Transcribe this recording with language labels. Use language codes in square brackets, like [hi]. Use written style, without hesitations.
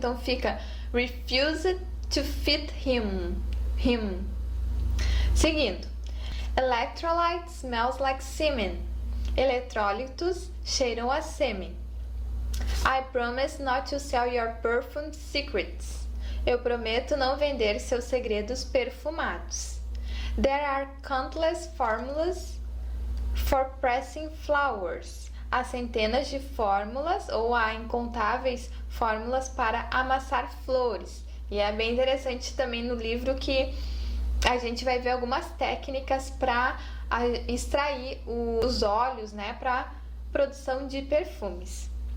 [pt] Então fica [en] refused to feed him, him. [pt] Seguindo. [en] Electrolyte smells like semen. [pt] Eletrólitos cheiram a sêmen. [en] I promise not to sell your perfumed secrets. [pt] Eu prometo não vender seus segredos perfumados. [en] There are countless formulas for pressing flowers. [pt] Há centenas de fórmulas ou há incontáveis fórmulas para amassar flores. E é bem interessante também no livro que a gente vai ver algumas técnicas para extrair os óleos, né, para produção de perfumes.